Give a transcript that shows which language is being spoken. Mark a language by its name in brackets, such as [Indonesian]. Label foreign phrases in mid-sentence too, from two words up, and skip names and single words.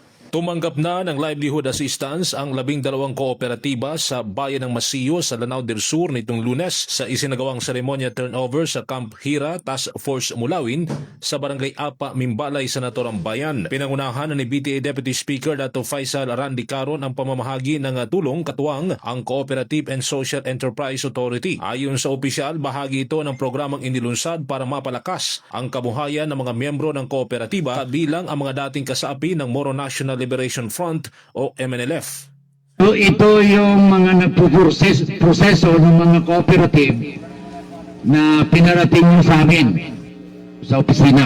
[Filipino] Tumanggap na ng livelihood assistance ang 12 kooperatiba sa bayan ng Masiyo sa Lanao del Sur nitong Lunes sa isinagawang seremonya turnover sa Camp Hira Task Force Mulawin sa Barangay Apa, Mimbalay, sa naturang bayan. Pinangunahan ni BTA Deputy Speaker Dato Faisal Randy Caron ang pamamahagi ng tulong katuwang ang Cooperative and Social Enterprise Authority. Ayon sa opisyal, bahagi ito ng programang inilunsad para mapalakas ang kabuhayan ng mga miyembro ng kooperatiba kabilang ang mga dating kasapi ng Moro National Liberation Front o MNLF. So ito yung mga nagpuproseso ng mga cooperative na pinarating nyo sa amin sa opisina.